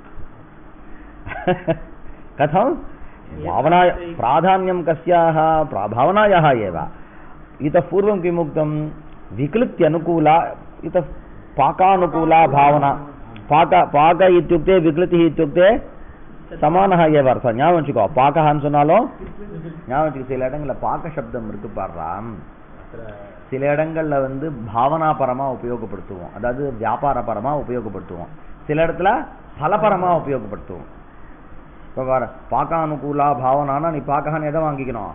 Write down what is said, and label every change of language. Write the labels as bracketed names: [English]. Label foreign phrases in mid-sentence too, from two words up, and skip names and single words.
[Sanskrit] कथं? भावना प्राधान्यं कस्याः? भावनायाः एव। इतः पूर्वं किमुक्तं? विक्लिप्त्यनुकूला, इतः पाकानुकूला भावना। पाक इत्युक्ते विक्लितिः इत्युक्ते சமானः एव अर्थம். [Tamil] ஞாபகம் வச்சுக்கோ. பாக்கஹான்னு சொன்னாலும் ஞாபகம் வச்சுக்கோ. சில இடங்களில் பாக்க சப்தம் இருக்கு பாடுறான். சில இடங்களில் வந்து பாவனாபரமா உபயோகப்படுத்துவோம், அதாவது வியாபாரபரமா உபயோகப்படுத்துவோம். சில இடத்துல பலபரமா உபயோகப்படுத்துவோம். இப்போ பாரு, பாக்கானுகூலா பாவனானா நீ பாக்கஹான்னு எதை வாங்கிக்கணும்?